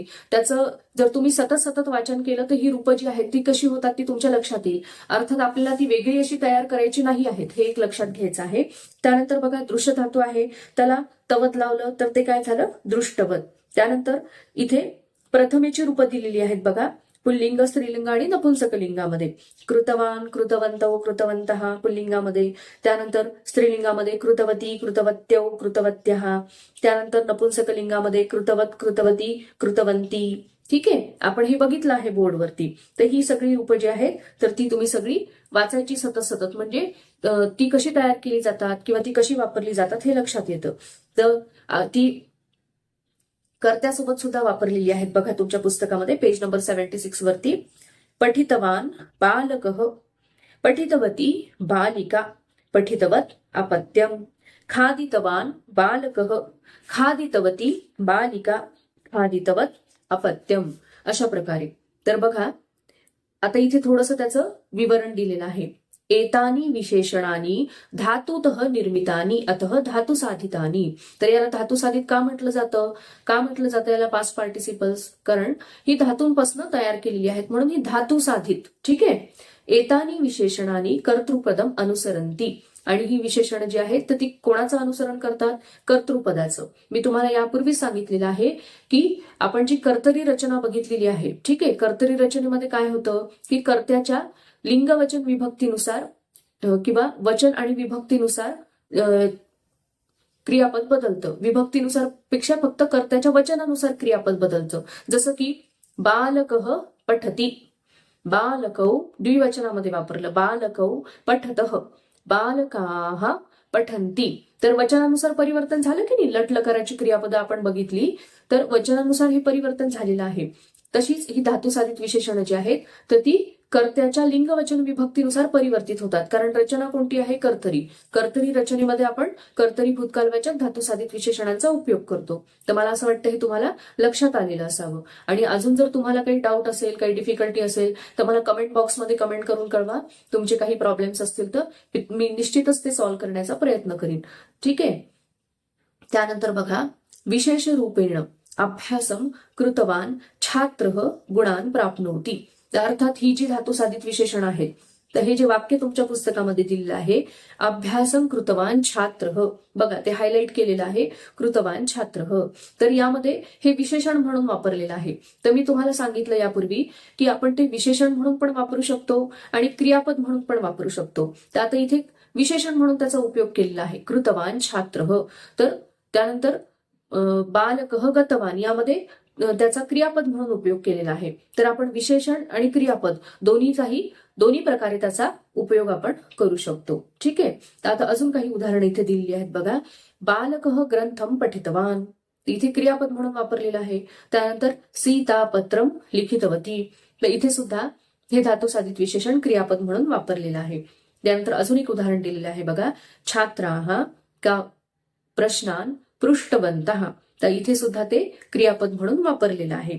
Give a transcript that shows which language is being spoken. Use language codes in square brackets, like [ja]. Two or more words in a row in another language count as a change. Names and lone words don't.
[mr] त्याचं जर तुम्ही सतत सतत वाचन केलं तर ही रूपं जी आहेत ती कशी होतात ती तुमच्या लक्षात येईल. अर्थात आपल्याला ती वेगळी अशी तयार करायची नाही आहेत, हे एक लक्षात घ्यायचं आहे. त्यानंतर बघा, दृश्य धातू आहे त्याला तवत लावलं तर ते काय झालं? दृष्टवत. त्यानंतर इथे प्रथमेची रूपं दिलेली आहेत. बघा, पुल्लिंग, स्त्रीलिंग आणि नपुंसकलिंगामध्ये. [sa] कृतवान, कृतवंतौ, कृतवंतः पुल्लिंगामध्ये. त्यानंतर स्त्रीलिंगामध्ये कृतवती, कृतवत्यौ, कृतवत्यः. त्यानंतर नपुंसकलिंगामध्ये कृतवत, कृतवती, कृतवंती. [mr] ठीक आहे. आपण हे बघितलं आहे बोर्डवरती. तर ही सगळी रूपं जी आहेत तर ती तुम्ही सगळी वाचायची सतत सतत, म्हणजे ती कशी तयार केली जातात किंवा ती कशी वापरली जातात हे लक्षात येतं. तर ती कर्त्यासोबत सुद्धा वापरलेली आहेत. बघा तुमच्या पुस्तकामध्ये [en] page number [mr] 76 वरती. [sa] पठितवान बालकः, पठितवती बालिका, पठितवत अपत्यम, खादितवान बालकः, खादितवती बालिका, खादितवत अपत्यम [mr] अशा प्रकारे. तर बघा, आता इथे थोडंसं त्याचं विवरण दिलेलं आहे. [sa] एतानी विशेषणानी धातुतः निर्मितानी अतः धातुसाधितानी. [mr] तर याला धातुसाधित का म्हटलं जातं? का म्हटलं जातं याला [en] past participles? [mr] कारण ही धातूंपासून तयार केलेली आहेत म्हणून ही धातुसाधित. ठीक आहे. [sa] एतानी विशेषणानी कर्तृपदम अनुसरंती. [mr] आणि ही विशेषणं जी आहेत तर ती कोणाचं अनुसरण करतात? कर्तृपदाचं. मी तुम्हाला यापूर्वी सांगितलेलं आहे की आपण जी कर्तरी रचना बघितलेली आहे, ठीक आहे, कर्तरी रचनेमध्ये काय होतं की कर्त्याच्या लिंग वचन विभक्तीनुसार किंवा वचन आणि विभक्तीनुसार क्रियापद बदलतं. विभक्तीनुसार पेक्षा फक्त कर्त्याच्या वचनानुसार क्रियापद बदलतं. जसं की [sa] बालकः पठती, बालकौ [mr] द्विवचनामध्ये वापरलं, [sa] बालकौ पठतः, बालकाः पठन्ति. [mr] तर वचनानुसार परिवर्तन झालं की नाही? लट लकाराची क्रियापदं आपण बघितली तर वचनानुसार हे परिवर्तन झालेलं आहे. तशीच ही धातुसाधित विशेषणं जी आहेत तर ती कर्त्याच्या लिंग वचन विभक्तीनुसार परिवर्तित होतात. कारण रचना कोणती आहे? कर्तरी. कर्तरी रचनेमध्ये आपण कर्तरी भूतकालवाचक धातुसाधित विशेषणांचा उपयोग करतो. तर मला असं वाटतं हे तुम्हाला लक्षात आलेलं असावं. आणि अजून जर तुम्हाला काही डाऊट असेल, काही डिफिकल्टी असेल तर मला कमेंट बॉक्समध्ये कमेंट करून कळवा. तुमचे काही प्रॉब्लेम्स असतील तर मी निश्चितच ते सॉल्व्ह करण्याचा प्रयत्न करीन. ठीक आहे. त्यानंतर बघा, [sa] विशेष रूपेण अभ्यासम कृतवान छात्रः गुणान प्राप्नोति. [mr] अर्थात ही जी धातुसाधित विशेषण आहेत तर हे जे वाक्य तुमच्या पुस्तकामध्ये दिलेलं आहे, [sa] अभ्यासम कृतवान छात्रः, [mr] बघा ते हायलाइट केलेलं आहे, [sa] कृतवान छात्रः. [mr] तर यामध्ये हे विशेषण म्हणून वापरलेलं आहे. तर मी तुम्हाला सांगितलं यापूर्वी की आपण ते विशेषण म्हणून पण वापरू शकतो आणि क्रियापद म्हणून पण वापरू शकतो. तर आता इथे विशेषण म्हणून त्याचा उपयोग केलेला आहे, [sa] कृतवान छात्रः. [mr] तर त्यानंतर [sa] बालकः गतवान [mr] यामध्ये त्याचा क्रियापद म्हणून उपयोग केलेला आहे. तर आपण विशेषण आणि क्रियापद दोन्ही प्रकारे त्याचा उपयोग आपण करू शकतो. ठीक आहे. तर आता अजून काही उदाहरणं इथे दिलेली आहेत बघा. [sa] बालकः ग्रंथम पठितवान, [mr] इथे क्रियापद म्हणून वापरलेलं आहे. त्यानंतर [sa] सीता पत्रम लिखितवती, [mr] तर इथे सुद्धा हे धातुसाधित विशेषण क्रियापद म्हणून वापरलेलं आहे. त्यानंतर अजून एक उदाहरण दिलेलं आहे बघा. [sa] छात्राः का प्रश्नान पृष्ठवन्तः, [mr] तर इथे सुद्धा ते क्रियापद म्हणून वापरलेलं आहे.